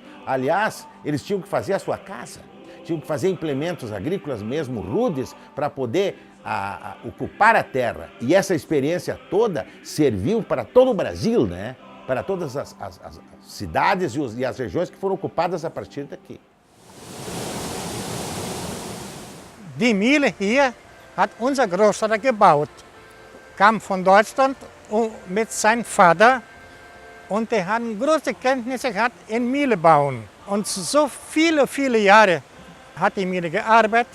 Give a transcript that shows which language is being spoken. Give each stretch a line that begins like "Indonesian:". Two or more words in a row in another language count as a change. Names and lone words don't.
Portuguese: Aliás, eles tinham que fazer a sua casa, tinham que fazer implementos agrícolas mesmo rudes para poder ocupar a terra. E essa experiência toda serviu para todo o Brasil, né? Para todas as cidades e as regiões que foram ocupadas a partir daqui.
German: Die Mühle hier hat unser Großvater gebaut. Kam von Deutschland mit seinem Vater und der hat große Kenntnisse gehabt in Mühle bauen. Und so viele, viele Jahre hat die Mühle gearbeitet.